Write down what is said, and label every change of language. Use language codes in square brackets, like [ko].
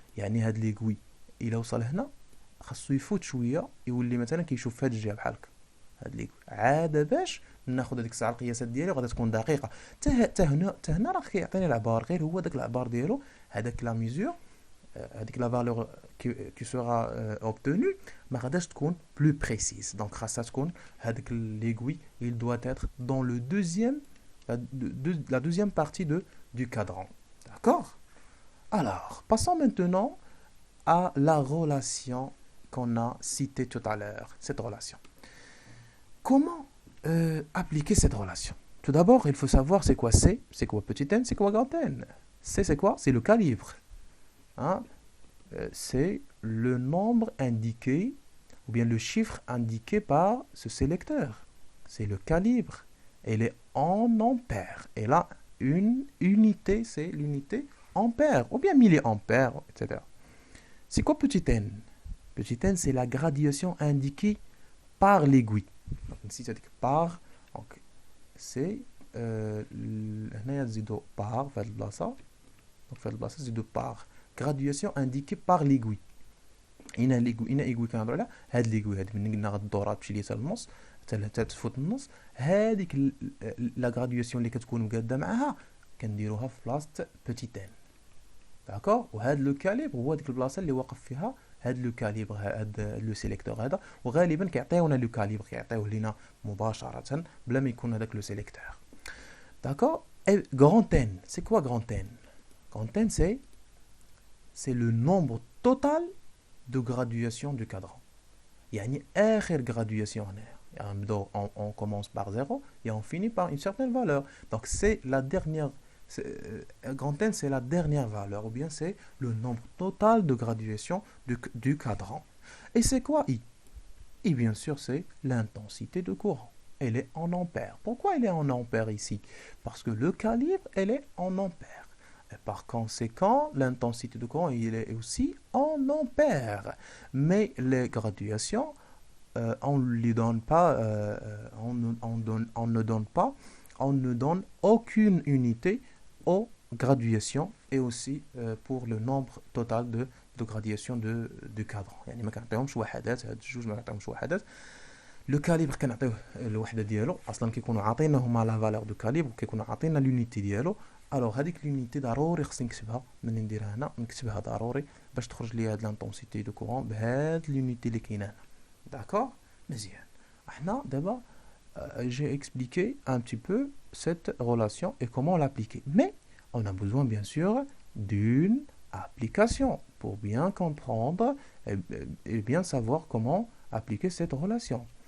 [ar] يعني هاد ليكوي الا وصل هنا خاصو يفوت شويه، يولي مثلا كيشوف في هاد الجهه بحال هكا. هاد ليغوي عاد باش ناخذ هذيك الساعه القياسات ديالي وغادي تكون دقيقه. حتى هنا راه كيعطيني العبار، غير هو داك العبار ديالو هذاك لا ميزور، هذيك لا فالور [fr] qui sera obtenue [ar] ما غاداش تكون [fr] plus précise. donc [ar] خاصها تكون هذاك [fr] l'aiguille il doit être dans le deuxième la deuxième partie du cadran. D'accord? Alors, passons maintenant à la relation qu'on a citée tout à l'heure, cette relation. Comment appliquer cette relation? Tout d'abord, il faut savoir c'est quoi C, c'est quoi petit n, c'est quoi grand n. C, c'est quoi? C'est le calibre. Hein? C'est le nombre indiqué, ou bien le chiffre indiqué par ce sélecteur. C'est le calibre. Elle est en ampères. Et là, une unité, c'est l'unité ampère, ou bien milliampères, etc. C'est quoi petit n? Petit n, c'est la graduation indiquée par l'aiguille. Donc, ici, ça dit que par, donc, c'est par, donc, c'est de par. Graduation indiquée par l'aiguille. [ar] هنا ايغوي كنهضروا على هاد ليغوي هاد من قلنا غدورها تمشي ليه حتى للنص حتى تفوت النص. هذيك لا غراديوسيون اللي كتكون مقاده معاها كنديروها في بلاصه بوتي ان. داكور. وهاد لو كاليبر هو ديك البلاصه اللي واقف فيها هاد لو كاليبر، هاد لو سيليكتور هذا. وغالبا كيعطيونا لو كاليبر، كيعطيوه لينا مباشره بلا ما يكون هذاك لو سيليكتور. داكور. [fr] اي غران ان، سي كوا غران ان؟ غران ان c'est le nombre total de graduation du cadran. [ar] يعني آخر graduation هنا. [fr] On commence par 0 et on finit par une certaine valeur. Donc c'est la dernière, grand N c'est la dernière valeur, ou bien c'est le nombre total de graduation du cadran. Et c'est quoi I? I bien sûr c'est l'intensité de courant. Elle est en ampères. Pourquoi elle est en ampères ici? Parce que le calibre elle est en ampères. Et par conséquent, l'intensité de courant il est aussi en ampères. Mais les graduations, on ne donne pas, on ne donne aucune unité aux graduations et aussi pour le nombre total de graduation du cadran. [ar] يعني ما كنعطيهمش وحدات، هاد الجوج ما كنعطيهمش وحدات. لو كاليبر كنعطيوه الوحده ديالو، اصلا كيكونوا عاطينا هما لا فالور دو كاليبر وكيكونوا عاطينا لونيتي ديالو. الوغ هذيك لونيتي ضروري خصني نكتبها. ملي نديرها هنا نكتبها ضروري باش تخرج لي هاد لانتونسيتي دو كورون بهاد لونيتي اللي كاينه هنا. داكور مزيان. احنا دابا [fr] j'ai expliqué un petit peu cette relation et comment l'appliquer. Mais on a besoin bien sûr d'une application pour bien comprendre et bien savoir comment appliquer cette relation.